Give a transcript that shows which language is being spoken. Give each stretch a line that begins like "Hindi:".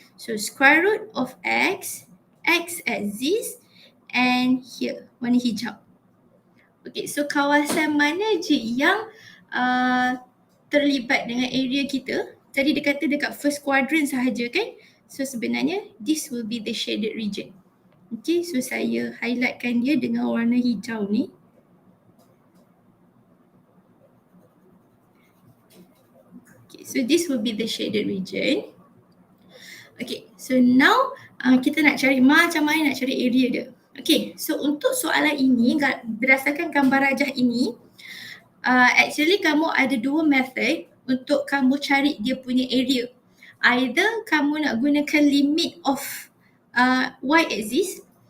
English: So square root of x axis, and here warna hijau. Okay, so kawasan mana je yang
Malay: terlibat dengan area kita. Tadi dia kata dekat first quadrant sahaja kan.
English: So sebenarnya this will be the shaded region.
Malay: Okay, so saya highlightkan dia dengan warna hijau ni.
English: Okay, so this will be the shaded region.
Malay: Okay, so now kita nak cari macam mana nak cari area dia. Okay, so untuk soalan ini berdasarkan gambar rajah ini, actually kamu ada dua method untuk kamu cari dia punya area.
English: Either kamu nak gunakan limit of y-axis.